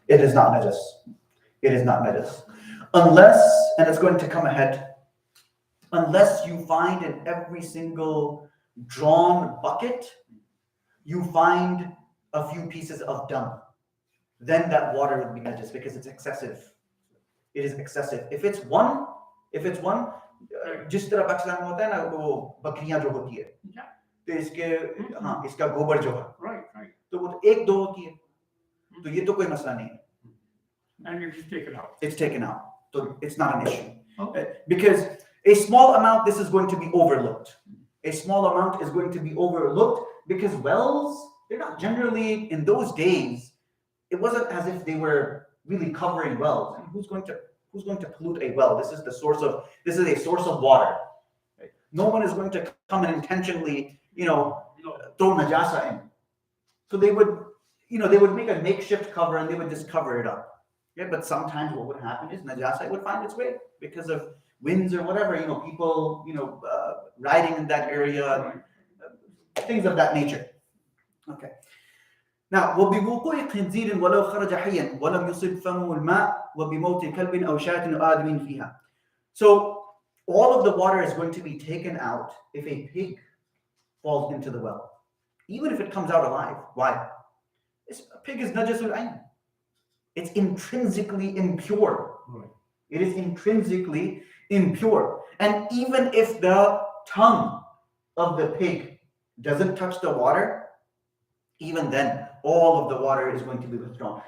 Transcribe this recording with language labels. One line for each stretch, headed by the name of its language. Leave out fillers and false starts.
English: It is not najas. It is not najas. Unless, and it's going to come ahead, unless you find in every single drawn bucket, you find a few pieces of dung, then that water would be najas because it's excessive. It is excessive. If it's one,
Hindi: जिस तरह पाकिस्तान में होता है ना वो बकरियां जो होती है, तो इसका गोबर जो है, तो वो एक दो होती है, तो ये तो कोई मसला नहीं है.
English: And it is taken out. It's taken out, so it's not an issue. Okay. Because a small amount, this is going to be overlooked. A small amount is going to be overlooked because wells, they're not generally, in those days, it wasn't as if they were really covering wells. And who's going to pollute a well? This is a source of water. Right? No one is going to come and intentionally, throw najasa in. So they would make a makeshift cover and they would just cover it up. Yeah, but sometimes what would happen is najasa would find its way because of winds or whatever, people, riding in that area, things of that nature. Okay.
Arabic: Now, وبوقوع خنزير ولو خرج حيا ولم يصب فمه الماء وبموت كلب أو شاة أو آدم فيها.
English: So all of the water is going to be taken out if a pig falls into the well, even if it comes out alive. Why? A pig is najasul ayn. It's intrinsically impure. Right. It is intrinsically impure. And even if the tongue of the pig doesn't touch the water, even then, all of the water is going to be withdrawn.